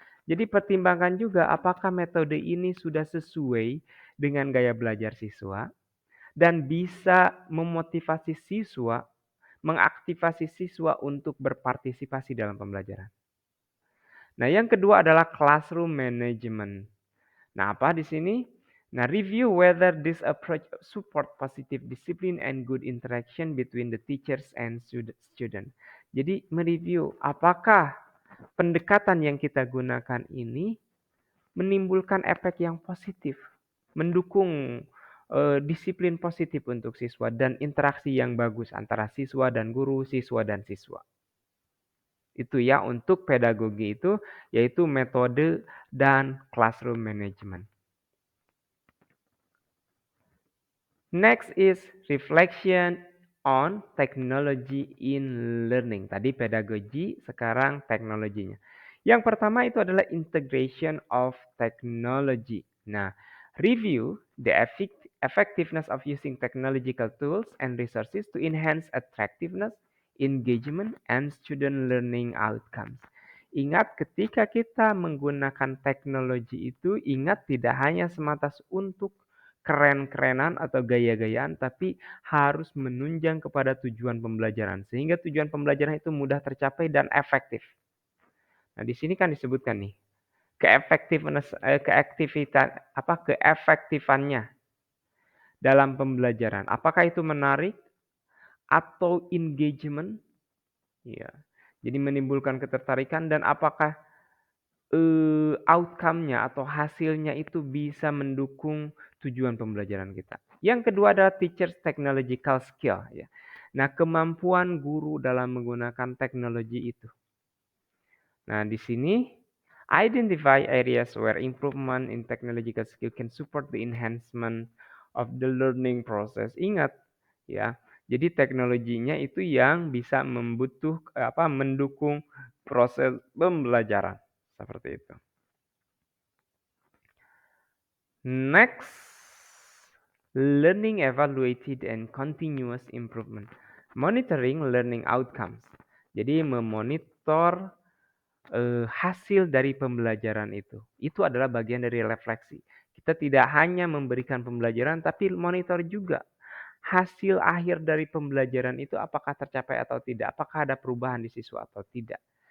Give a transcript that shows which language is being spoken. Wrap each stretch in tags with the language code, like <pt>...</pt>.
<id>Jadi pertimbangkan juga apakah metode ini sudah sesuai dengan gaya belajar siswa dan bisa memotivasi siswa, mengaktifasi siswa untuk berpartisipasi dalam pembelajaran. Nah, yang kedua adalah classroom management. Nah, apa di sini?</id> <en>Nah, review whether this approach support positive discipline and good interaction between the teachers and student.</en> <id>Jadi, mereview apakah pendekatan yang kita gunakan ini menimbulkan efek yang positif, mendukung disiplin positif untuk siswa dan interaksi yang bagus antara siswa dan guru, siswa dan siswa. Itu ya untuk pedagogi itu yaitu metode dan classroom management.</id> <en>Next is reflection on technology in learning.</en> <id>Tadi pedagogi, sekarang teknologinya. Yang pertama itu adalah integration of technology.</id> <en>Nah, review the effectiveness of using technological tools and resources to enhance attractiveness, engagement, and student learning outcomes.</en> <id>Ingat ketika kita menggunakan teknologi itu, ingat tidak hanya semata untuk keren-kerenan atau gaya-gayaan, tapi harus menunjang kepada tujuan pembelajaran. Sehingga tujuan pembelajaran itu mudah tercapai dan efektif. Nah, di sini kan disebutkan nih, keefektifannya dalam pembelajaran. Apakah itu menarik atau engagement? Ya. Jadi menimbulkan ketertarikan dan apakah outcome-nya atau hasilnya itu bisa mendukung tujuan pembelajaran kita. Yang kedua adalah teacher's technological skill ya. Nah, kemampuan guru dalam menggunakan teknologi itu. Nah, di sini</id> <en>identify areas where improvement in technological skill can support the enhancement of the learning process.</en> <id>Ingat ya. Jadi teknologinya itu yang bisa mendukung proses pembelajaran. Seperti itu.</id> <en>Next, learning evaluated and continuous improvement. Monitoring learning outcomes.</en> <id>Jadi memonitor hasil dari pembelajaran itu. Itu adalah bagian dari refleksi. Kita tidak hanya memberikan pembelajaran, tapi monitor juga hasil akhir dari pembelajaran itu apakah tercapai atau tidak, apakah ada perubahan di siswa atau tidak.</id>